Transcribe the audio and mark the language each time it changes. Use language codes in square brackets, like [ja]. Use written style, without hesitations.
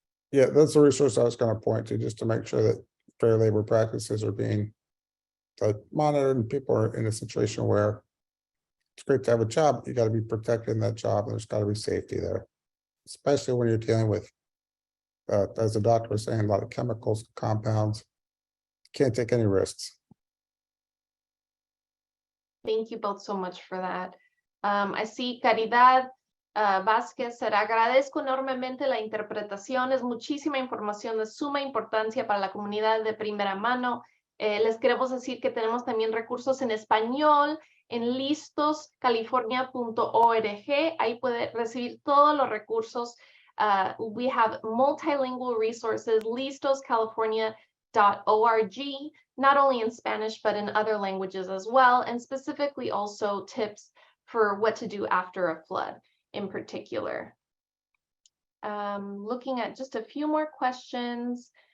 [en] Yeah, that's a resource I was going to point to, just to make sure that fair labor practices are being monitored and people are in a situation where it's great to have a job, but you got to be protected in that job, and there's got to be safety there. especially when you're dealing with, as the doctor was saying, a lot of chemicals, compounds. Can't take any risks. Thank you both so much for that. I see [es] Caridad Vázquez, agradezco enormemente la interpretación, es muchísima información de suma importancia para la comunidad de primera mano. Les queremos decir que tenemos también recursos en español en listoscalifornia.org. Ahí puede recibir todos los recursos. [en] We have multilingual resources, listoscalifornia.org, not only in Spanish, but in other languages as well, and specifically also tips for what to do after a flood in particular. Looking at just a few more questions.